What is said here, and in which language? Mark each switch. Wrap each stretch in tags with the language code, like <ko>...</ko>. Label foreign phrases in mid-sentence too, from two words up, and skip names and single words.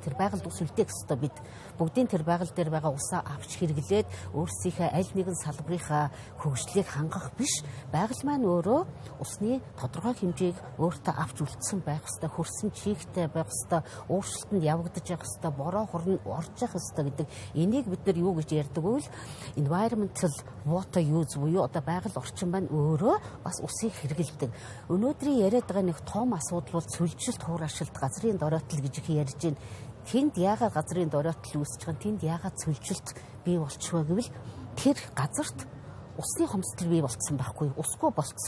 <mn>Тэр байгальд ус үлдээх ёстой бид. Бүгдийн тэр байгаль дээр байгаа усаа авч хэрэглээд өөрсдийнхээ аль нэгэн салбарынхаа хөгжлийг хангах биш. Байгаль маань өөрөө усны тодорхой хэмжээг өөртөө авч үлдсэн байх ёстой, хөрсөн чигтэй байх ёстой, ууршилтанд явагдаж явах ёстой, бороо хорн орж явах ёстой гэдэг. Энийг бид нар юу гэж ярьдаг вэ?</mn> <en>Environmental water use</en> <mn>буюу одоо байгаль орчин маань өөрөө бас усыг хэрэглэдэг. Өнөөдрийн яриад байгаа нэг том асуудал бол цөлжилт, хуурашилт, газрын доройтол гэж их ярьж байна. Тэнд яагаад газрын доройтол үүсэж байгаа, тэнд яагаад цөлжилт бий болчихвэ гэвэл тэр газарт усны хомсдол бий болцсон байхгүй, усгүй болцсон.</mn>